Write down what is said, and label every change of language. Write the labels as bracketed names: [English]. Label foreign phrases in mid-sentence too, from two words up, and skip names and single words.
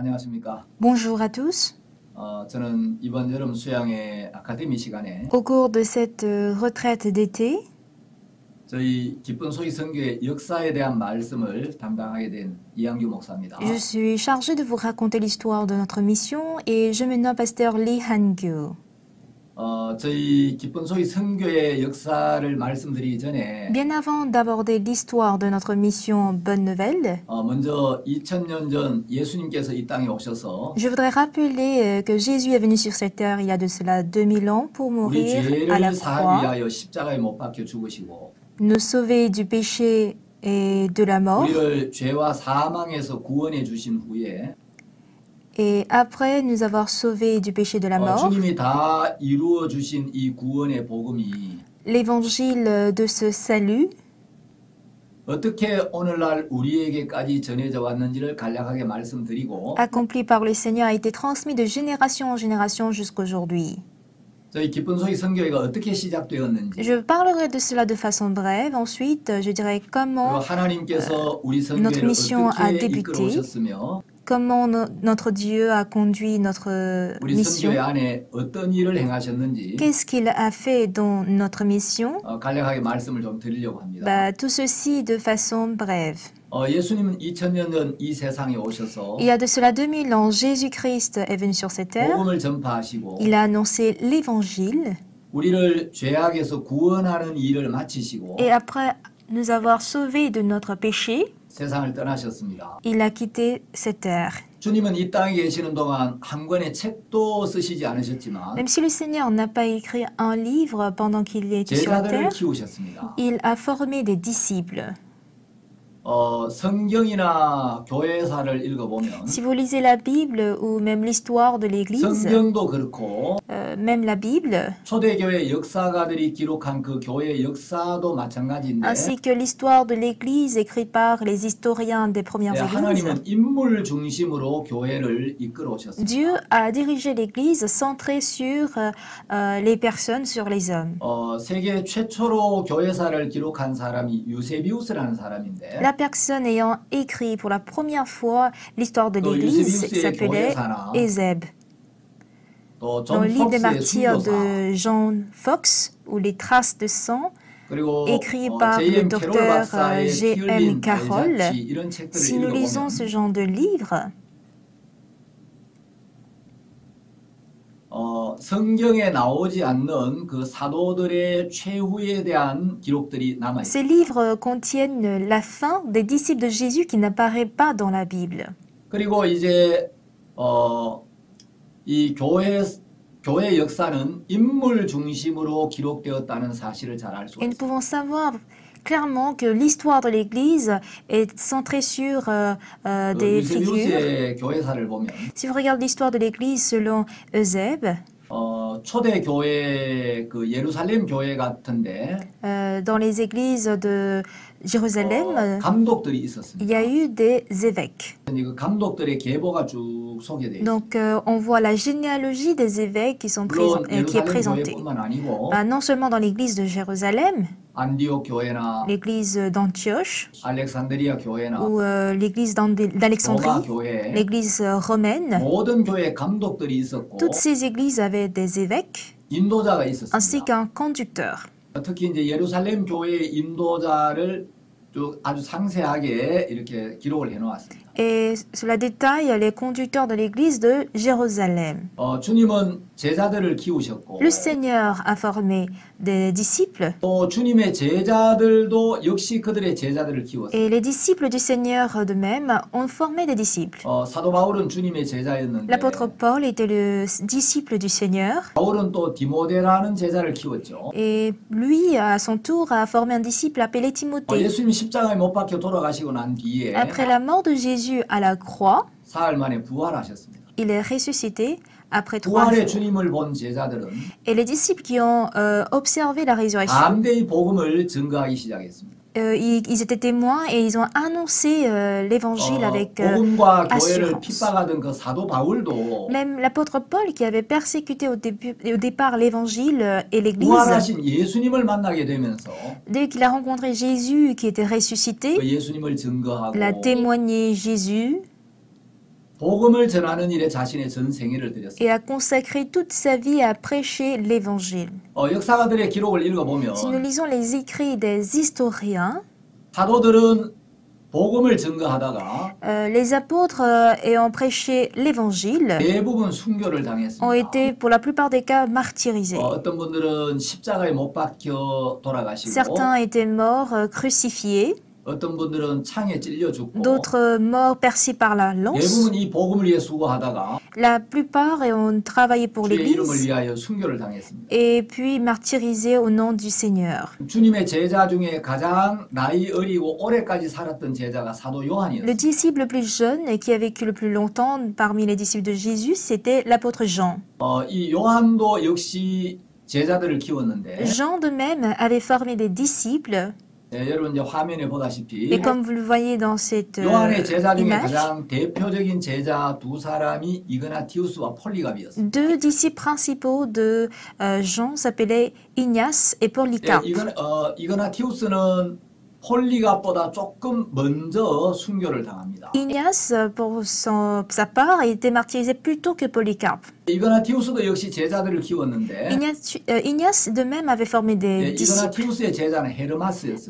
[Korean] 안녕하십니까? [French] Bonjour à tous. [Korean] 저는 이번 여름 수양의 아카데미 시간에 [French] Au cours de cette retraite d'été, [Korean] 저희 기쁜 소식 선교의 역사에 대한 말씀을 담당하게 된 이양규 목사입니다. [French] je suis chargée de vous raconter l'histoire de notre mission et je me nomme pasteur Lee Han-gyu. [Korean] 저희 기쁜 소식 선교의 역사를 말씀드리기 전에 [French] Bien avant d'aborder l'histoire de notre mission Bonne Nouvelle, [Korean] 먼저 2000년 전 예수님께서 이 땅에 오셔서 [French] je voudrais rappeler que Jésus est venu sur cette terre il y a de cela 2000 ans pour [Korean] 우리 [French] mourir à la [Korean] 죄를 사하기 [French] croix, [Korean] 위하여 십자가에 못 박혀 죽으시고 [French] nous sauver du péché et de la mort. [Korean] 우리를 죄와 사망에서 구원해 주신 후에 [French] Et après nous avoir sauvés du péché de la mort, [Korean] 주님이 다 이루어 주신 이 구원의 복음이 [French] l'évangile de ce salut [Korean] 어떻게 오늘날 우리에게까지 전해져 왔는지를 간략하게 말씀드리고 [French] accompli par le Seigneur a été transmis de génération en génération jusqu'aujourd'hui. [Korean] 저희 기쁜 소식 선교회가 어떻게 시작되었는지 [French] Je parlerai de cela de façon brève. Ensuite, je dirai [Korean] 그리고 [French] comment [Korean] 하나님께서 우리 [French] notre [Korean] 선교회를 [French] mission a [Korean] 어떻게 [French] débuté, [Korean] 이끌어 오셨으며 [French] notre Dieu a conduit notre [Korean] 우리 [French] mission, [Korean] 선교회 안에 어떤 일을 행하셨는지 [French] qu'est-ce qu'il a fait dans notre mission. [Korean] 간략하게 말씀을 좀 드리려고 합니다. [French] Tout ceci de façon brève. [Korean] 예수님은 2000년 전 이 세상에 오셔서 [French] Il y a de cela 2000 ans, Jésus-Christ est venu sur cette terre. [Korean] 복음을 전파하시고 [French] Il a annoncé l'évangile. [Korean] 우리를 죄악에서 구원하는 일을 마치시고 [French] Et après nous avoir sauvés de notre péché, [Korean] 세상을 떠나셨습니다. [French] il a quitté cette terre. [Korean] 주님은 이 땅에 계시는 동안 한 권의 책도 쓰시지 않으셨지만 [French] Même si le Seigneur n'a pas écrit un livre pendant qu'il était sur la [Korean] 제자들을 [French] terre, [Korean] 키우셨습니다. [French] il a formé des disciples. [Korean] 성경이나 교회사를 읽어보면 [French] Si vous lisez la Bible ou même l'histoire de l'Église, [Korean] 성경도 그렇고 [French] même la Bible, [Korean] 초대교회 역사가들이 기록한 그 교회의 역사도 마찬가지인데 [French] ainsi que l'histoire de l'Église écrite par les historiens des premières églises, [Korean] 하나님은 인물 중심으로 교회를 이끌어 오셨습니다. [French] Dieu a dirigé l'Église centrée sur les personnes, sur les hommes. [Korean] 세계 최초로 교회사를 기록한 사람이 유세비우스라는 사람인데 [French] La personne ayant écrit pour la première fois l'histoire de l'Église s'appelait Ézèbe. Dans le livre des martyrs de Jean Fox, ou Les traces de sang, écrit par le docteur G.M. Carroll, si nous lisons ce genre de livre, [Korean] 성경에 나오지 않는 그 사도들의 최후에 대한 기록들이 남아 [French] ces [Korean] 있습니다. [French] livres contiennent la fin des disciples de Jésus qui n'apparaît pas dans la Bible. [Korean] 그리고 이제 이 교회 역사는 인물 중심으로 기록되었다는 사실을 잘 알 수 [French] Et nous [Korean] 있습니다. [French] pouvons savoir clairement que l'histoire de l'Église est centrée sur des figures. [Korean] 유세비우스의 교회사를 보면 [French] Si vous regardez l'histoire de l'Église selon Eusèbe, [Korean] 초대 교회 그 예루살렘 교회 같은데 [French] dans les églises de Jérusalem, [Korean] 감독들이 [French] il [Korean] 있었습니다. [French] y a eu des évêques. [Korean] 그 감독들의 계보가 쭉 소개되어 있습니다. [French] Donc, on voit la généalogie des évêques qui est [Korean] 물론 [French] présentée. [Korean] 예루살렘 교회뿐만 아니고 [French] Non seulement dans l'église de Jérusalem, [Korean] 안디옥 교회나 [French] l'église d'Antioche, [Korean] 알렉산드리아 교회나 [French] ou l'église [Korean] 로마 [French] d'Alexandrie, [Korean] 교회 [French] l'église romaine. [Korean] 모든 교회 감독들이 있었고 [French] Toutes ces églises avaient des évêques [Korean] 인도자가 [French] ainsi [Korean] 있었습니다. [French] qu'un conducteur. [Korean] 특히 이제 예루살렘 교회의 인도자를 쭉 아주 상세하게 이렇게 기록을 해놓았습니다. [French] Et cela détaille les conducteurs de l'église de Jérusalem. [Korean] 주님은 제자들을 키우셨고 [French] Le Seigneur a formé des disciples [Korean] 또 주님의 제자들도 역시 그들의 제자들을 키웠습니다. [French] et les disciples du Seigneur de même ont formé des disciples. [Korean] 사도 바울은 주님의 제자였는데 [French] L'apôtre Paul était le disciple du Seigneur [Korean] 바울은 또 디모데라는 제자를 키웠죠. [French] et lui, à son tour, a formé un disciple appelé Timothée. [Korean] 예수님이 십자가에 못 박혀 돌아가시고 난 뒤에 [French] Après la mort de Jésus à la croix, [Korean] 사흘 만에 부활하셨습니다. [French] il est ressuscité après 3 [Korean] 부활의 [French] jours. [Korean] 주님을 본 제자들은 [French] Et les disciples qui ont observé la résurrection, [Korean] 담대히 복음을 증거하기 시작했습니다. [French] ils étaient témoins et ils ont annoncé l'évangile avec [Korean] 복음과 교회를 [French] assurance. [Korean] 핍박하던 그 사도 바울도 [French] Même l'apôtre Paul, qui avait persécuté au départ l'évangile et l'église, [Korean] 부활하신 예수님을 만나게 되면서 [French] dès qu'il a rencontré Jésus qui était ressuscité, [Korean] 그 예수님을 증거하고 [French] il a témoigné Jésus, [Korean] 복음을 전하는 일에 자신의 전 생애를 들였습니다. [French] et a consacré toute sa vie à prêcher l'évangile. [Korean] 역사가들의 기록을 읽어보면 [French] Si nous lisons les écrits des historiens, [Korean] 사도들은 복음을 증거하다가 [French] les apôtres ayant prêché l'évangile [Korean] 대부분 순교를 당했습니다. [French] ont été pour la plupart des cas martyrisés. [Korean] 어떤 분들은 십자가에 못 박혀 돌아가시고 [French] Certains étaient morts crucifiés, [Korean] 어떤 분들은 창에 찔려 죽고 [French] d'autres morts percés par la lance. [Korean] 대부분 이 복음을 위해 수고하다가 [French] La plupart ont travaillé pour [Korean] 주의 이름을 [French] l'Église [Korean] 위하여 순교를 당했습니다. [French] et puis martyrisés au nom du Seigneur. [Korean] 주님의 제자 중에 가장 나이 어리고 오래까지 살았던 제자가 사도 [French] Le [Korean] 요한이었습니다. [French] disciple le plus jeune et qui a vécu le plus longtemps parmi les disciples de Jésus, c'était l'apôtre Jean. [Korean] 이 요한도 역시 제자들을 키웠는데 [French] Jean de même avait formé des disciples [Korean] 여러분 이제 화면에 보다시피 [French] et comme vous le voyez dans cette [Korean] 요한의 제자 중에 [French] image, [Korean] 가장 대표적인 제자 두 사람이 이그나티우스와 폴리갑이었습니다. [French] deux disciples principaux de Jean s'appelaient Ignace et Polycarpe. [Korean] 이그나티우스는 폴리갑보다 조금 먼저 순교를 당합니다. [French] Ignace, pour sa part, a été martyrisé plus tôt que Polycarpe. [Korean] 이그나티우스도 역시 제자들을 키웠는데 [French] Ignace de même avait formé des disciples. [Korean] 이그나티우스의 제자는 헤르마스였습니다.